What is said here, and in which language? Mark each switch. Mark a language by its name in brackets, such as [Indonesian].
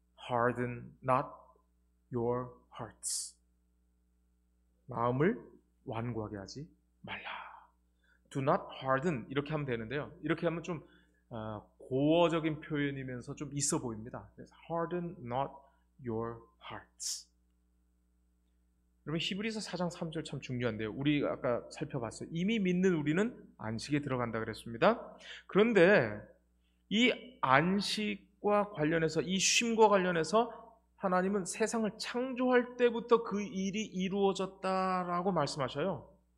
[English] Harden not your hearts. [Korean] 마음을 완고하게 하지 말라. [English] Do not harden [Korean] 이렇게 하면 되는데요. 이렇게 하면 좀 고어적인 표현이면서 좀 있어 보입니다. [English] 그래서 Harden not your hearts. [Korean] 여러분 히브리서 4장 3절 참 중요한데요. 우리 아까 살펴봤어요. 이미 믿는 우리는 안식에 들어간다 그랬습니다. 그런데 이 안식과 관련해서 이 쉼과 관련해서 하나님은 세상을 창조할 때부터 그 일이 이루어졌다라고 말씀하셔요.